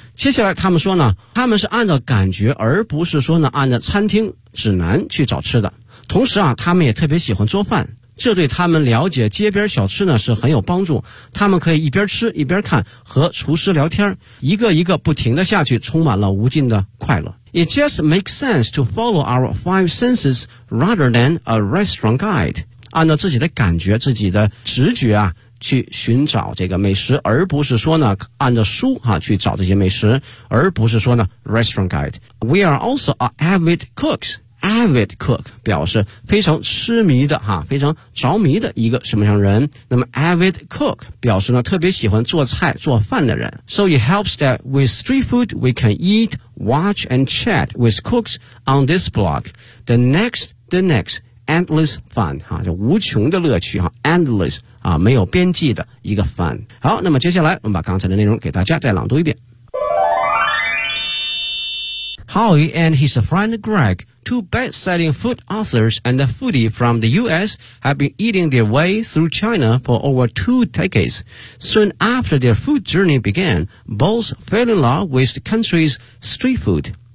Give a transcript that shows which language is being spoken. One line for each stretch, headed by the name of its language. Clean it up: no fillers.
Chinese: 接下来他们说呢，他们是按照感觉而不是说呢按照餐厅指南去找吃的，同时啊他们也特别喜欢做饭，这对他们了解街边小吃呢是很有帮助，他们可以一边吃一边看和厨师聊天，一个一个不停的下去，充满了无尽的快乐。
English: It just makes sense to follow our five senses rather than a restaurant guide.
Chinese: 按照自己的感觉，自己的直觉啊，去寻找这个美食，而不是说呢，按照书啊，去找这些美食，而不是说呢 restaurant guide.
English: We are also avid cooks.
Chinese: Avid cook 表示非常痴迷的哈，非常着迷的一个什么样人。那么 avid cook 表示呢，特别喜欢做菜做饭的人。
English: So it helps that with street food we can eat, watch and chat with cooks on this block, the next endless fun
Chinese: 哈、啊，就无穷的乐趣哈、啊、，endless 啊，没有边际的一个 fun。好，那么接下来我们把刚才的内容给大家再朗读一遍。
English: Howie and his friend Greg, two best-selling food authors and a foodie from the U.S., have been eating their way through China for over two decades. Soon after their food journey began, both fell in love with the country's street food.